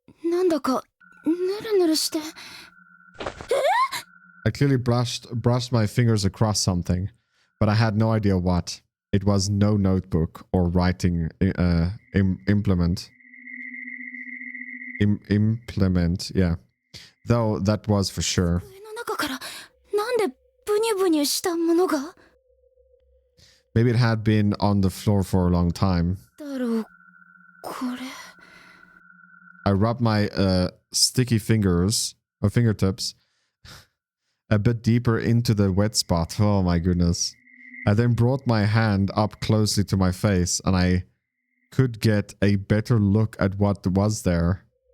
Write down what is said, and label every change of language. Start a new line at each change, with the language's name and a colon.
Japanese: なんだかぬるぬるして。
English: I clearly brushed my fingers across something, but I had no idea what. It was no notebook or writing implement. Implement, yeah. Though that was for sure.
Japanese: 机の中からなんでブニュブニュしたものが。
English: Maybe it had been on the floor for a long time.
Japanese: だろうこれ。
English: I rubbed my sticky fingers or fingertips a bit deeper into the wet spot. Oh my goodness. I then brought my hand up closely to my face and I could get a better look at what was there.